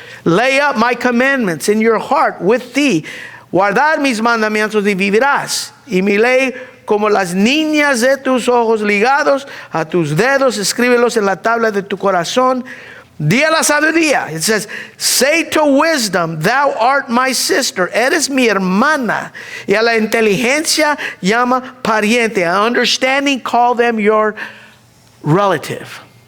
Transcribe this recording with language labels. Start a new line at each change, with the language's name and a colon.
English: Lay up my commandments in your heart with thee.
Spanish: Guardar mis mandamientos y vivirás. Y mi ley como las niñas de tus ojos ligados a tus dedos, escríbelos en la tabla de tu corazón. Di a la sabiduría.
English: It says, say to wisdom, thou art my sister.
Spanish: Eres mi hermana. Y a la inteligencia llama pariente.
English: A understanding, call them your relative.